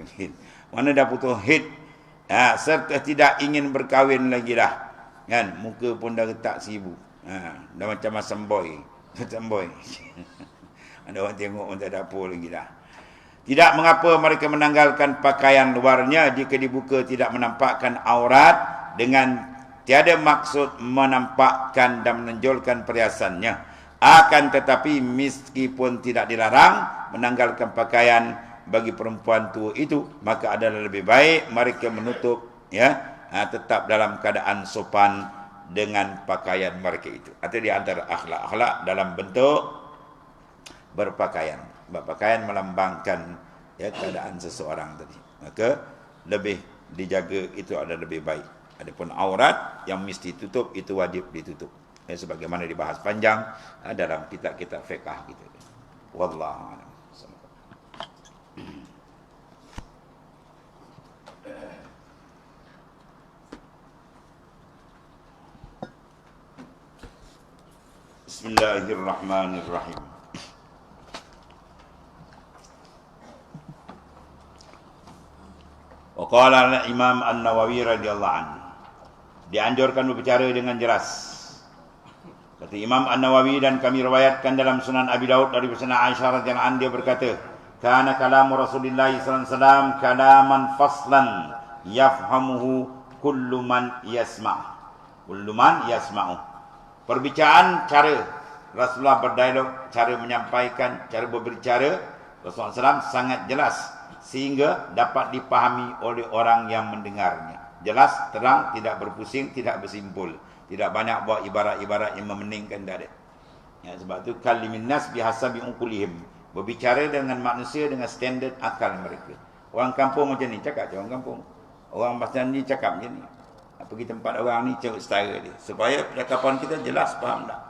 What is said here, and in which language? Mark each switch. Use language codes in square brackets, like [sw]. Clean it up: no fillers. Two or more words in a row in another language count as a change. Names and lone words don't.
[ms] Mana dah putus haid? Serta tidak ingin berkahwin lagi dah, kan? Muka pun dah retak 1000. Dah macam masam boy. Macam boy. Ada orang tengok orang tak ada apa lagi dah. Tidak mengapa mereka menanggalkan pakaian luarnya jika dibuka tidak menampakkan aurat dengan tiada maksud menampakkan dan menonjolkan perhiasannya. Akan tetapi meskipun tidak dilarang menanggalkan pakaian bagi perempuan tua itu, maka adalah lebih baik mereka menutup tetap dalam keadaan sopan dengan pakaian mereka itu. Atau di antara akhlak-akhlak dalam bentuk berpakaian. Berpakaian melambangkan keadaan seseorang tadi. Maka lebih dijaga, itu adalah lebih baik. Adapun aurat yang mesti tutup itu wajib ditutup. Sebagaimana dibahas panjang dalam kitab-kitab fiqh gitu. [ar] والله أعلم. Bismillahirrahmanirrahim. Waqala Imam An-Nawawi رضي الله عنه, [ms] dianjurkan berbicara dengan jelas. Kata Imam An-Nawawi, dan kami riwayatkan dalam Sunan Abi Daud dari Sayyidah Aisyah [ar] رضي الله عنها, [ms] dia berkata, [ar] كان كلام رسول الله صلى الله عليه وسلم كلاما فصلا يفهمه كل من يسمع'. كل من يسمع. [ms] Perbicaraan, cara Rasulullah berdialog, cara menyampaikan, cara berbicara Rasulullah SAW sangat jelas sehingga dapat dipahami oleh orang yang mendengarnya. Jelas, terang, tidak berpusing, tidak bersimpul, tidak banyak buat ibarat-ibarat yang memeningkan, tak ada. Sebab itu [ar] كلموا الناس بحسب عقولهم, [ms] berbicara dengan manusia dengan standard akal mereka. Orang kampung macam ni cakap orang kampung, orang pasal ni cakap macam ni. Pergi tempat orang ni cakap setara dia, supaya percakapan kita jelas, faham tak?